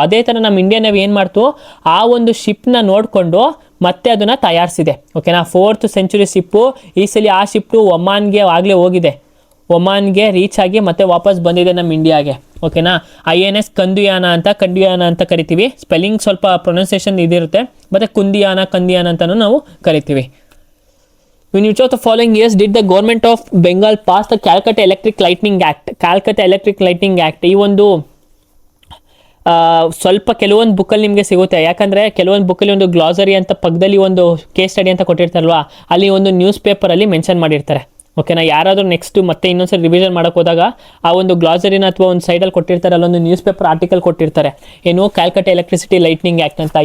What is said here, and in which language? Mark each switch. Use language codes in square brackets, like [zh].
[kn] ಅದೇ ಥರ ನಮ್ಮ ಇಂಡಿಯನ್ ನೇವಿ ಏನು ಮಾಡ್ತು, ಆ ಒಂದು ಶಿಪ್ನ ನೋಡಿಕೊಂಡು ಮತ್ತೆ ಅದನ್ನು ತಯಾರಿಸಿದೆ. ಓಕೆನಾ, 4th ಸೆಂಚುರಿ ಶಿಪ್ಪು ಈ ಸಲ ಆ ಶಿಪ್ಪು ಒಮಾನ್ಗೆ ಆಗಲೇ ಹೋಗಿದೆ, ಒಮಾನ್ಗೆ ರೀಚ್ ಆಗಿ ಮತ್ತೆ ವಾಪಸ್ ಬಂದಿದೆ ನಮ್ಮ ಇಂಡಿಯಾಗೆ. ಓಕೆನಾ, INS ಕಂದಿಯಾನ ಅಂತ ಕರಿತೀವಿ. ಸ್ಪೆಲ್ಲಿಂಗ್ ಸ್ವಲ್ಪ ಪ್ರೊನೌನ್ಸಿಯೇಷನ್ ಇದಿರುತ್ತೆ. ಮತ್ತು ಕಂದಿಯಾನ ಅಂತಲೂ ನಾವು ಕರಿತೀವಿ. [en] In which of the following years did the government of Bengal pass the Calcutta Electric Lighting Act? [kn] ಈ ಒಂದು ಸ್ವಲ್ಪ ಕೆಲವೊಂದು ಬುಕ್ಕಲ್ಲಿ ನಿಮಗೆ ಸಿಗುತ್ತೆ. ಯಾಕಂದರೆ ಕೆಲವೊಂದು ಬುಕ್ಕಲ್ಲಿ ಒಂದು ಗ್ಲಾಸರಿ ಅಂತ ಪಕ್ಕದಲ್ಲಿ ಒಂದು ಕೇಸ್ ಸ್ಟಡಿ ಅಂತ ಕೊಟ್ಟಿರ್ತಾರಲ್ವಾ, ಅಲ್ಲಿ ಒಂದು ನ್ಯೂಸ್ ಪೇಪರಲ್ಲಿ ಮೆನ್ಷನ್ ಮಾಡಿರ್ತಾರೆ. ಓಕೆನಾ, ಯಾರಾದರೂ ನೆಕ್ಸ್ಟ್ ಮತ್ತೆ ಇನ್ನೊಂದ್ಸರಿ ರಿವಿಷನ್ ಮಾಡೋಕೆ ಹೋದಾಗ ಆ ಒಂದು ಗ್ಲಾಸರಿನ ಅಥವಾ ಒಂದು ಸೈಡಲ್ಲಿ ಕೊಟ್ಟಿರ್ತಾರೆ, ಅಲ್ಲೊಂದು ನ್ಯೂಸ್ ಪೇಪರ್ ಆರ್ಟಿಕಲ್ ಕೊಟ್ಟಿರ್ತಾರೆ, ಏನು ಕ್ಯಾಲ್ಕಟಾ ಎಲೆಕ್ಟ್ರಿಸಿಟಿ ಲೈಟ್ನಿಂಗ್ ಆ್ಯಕ್ಟ್ ಅಂತ.